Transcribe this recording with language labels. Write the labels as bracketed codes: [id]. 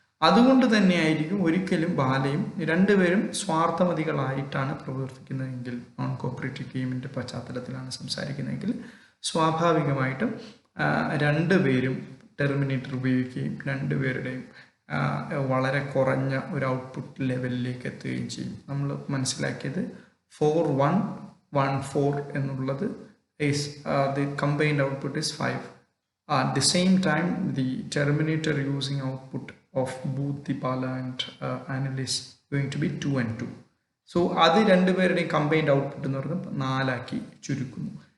[ml] അതുകൊണ്ട് തന്നെയായിരിക്കും ഒരിക്കലും ബാലയും രണ്ടുപേരും സ്വാർത്ഥമതികളായിട്ടാണ് പ്രവർത്തിക്കുന്നതെങ്കിൽ, നോൺ കോപ്പറേറ്റീവ് ഗെയിമിൻ്റെ പശ്ചാത്തലത്തിലാണ് സംസാരിക്കുന്നതെങ്കിൽ സ്വാഭാവികമായിട്ടും രണ്ടുപേരും ടെർമിനേറ്റർ ഉപയോഗിക്കുകയും രണ്ടുപേരുടെയും വളരെ കുറഞ്ഞ ഒരു ഔട്ട്പുട്ട് ലെവലിലേക്ക് എത്തുകയും ചെയ്യും. നമ്മൾ മനസ്സിലാക്കിയത് 4-1-1-4 എന്നുള്ളത് [en] is the combined output is 5. At the same time, the terminator using output of both the Bala and Anil is going to be 2 and 2. [ml] So അത് രണ്ടുപേരുടെയും കമ്പൈൻഡ് ഔട്ട്പുട്ട് എന്ന് പറയുന്നത് 4 ചുരുക്കുന്നു.